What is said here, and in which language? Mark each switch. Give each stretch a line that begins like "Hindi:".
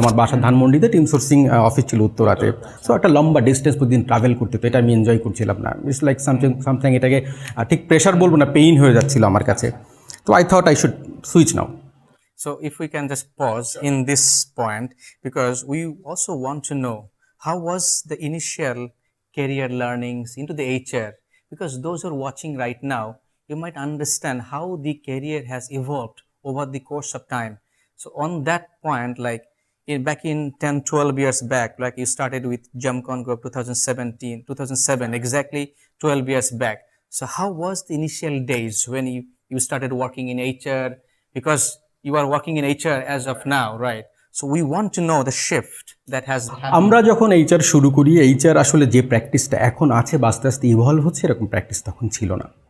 Bangla: আমার বাসা ধানমন্ডিতে, টিম সোর্সিং অফিস ছিল উত্তরাতে। সো একটা লম্বা ডিস্টেন্স প্রতিদিন ট্রাভেল করতে, তো এটা আমি এনজয় করছিলাম না।
English: it's like something
Bangla: এটাকে ঠিক প্রেশার বলবো না, পেইন হয়ে যাচ্ছিল আমার কাছে।
English: তো I thought I should switch now. So if we can just pause in this point, because we also want to know how was the initial career learnings into the HR, because those who are watching right now, you might understand how the career has evolved over the course of time. So on that point, like back in 10-12 years back, like you started with Jumcon Group 2007, exactly 12 years back. So how was the initial days when you started working in HR? Because you are working in HR as of now, right? So we want to know the shift that has happened.
Bangla: আমরা যখন HR শুরু করি, HR আসলে যে প্র্যাকটিসটা এখন আছে বা আস্তে আস্তে ইভলভ হচ্ছে, এরকম প্র্যাকটিস তখন ছিল না।